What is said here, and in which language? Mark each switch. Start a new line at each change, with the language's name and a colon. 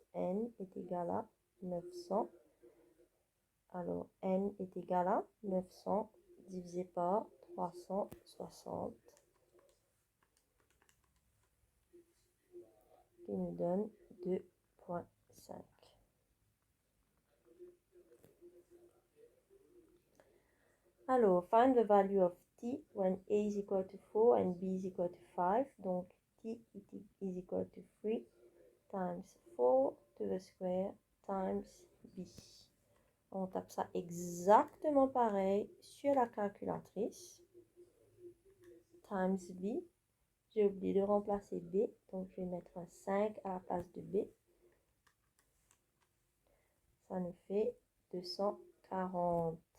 French: N est égal à 900. Alors, N est égal à 900 divisé par 360, qui nous donne 2,5. Alors,
English: find the value of t when a is equal to 4 and b is equal to 5.
French: Donc,
English: t is equal to 3 times 4 to the square times b.
French: On tape ça exactement pareil sur la calculatrice.
English: Times b.
French: J'ai oublié de remplacer b, donc je vais mettre un 5 à la place de b. Ça nous fait 240.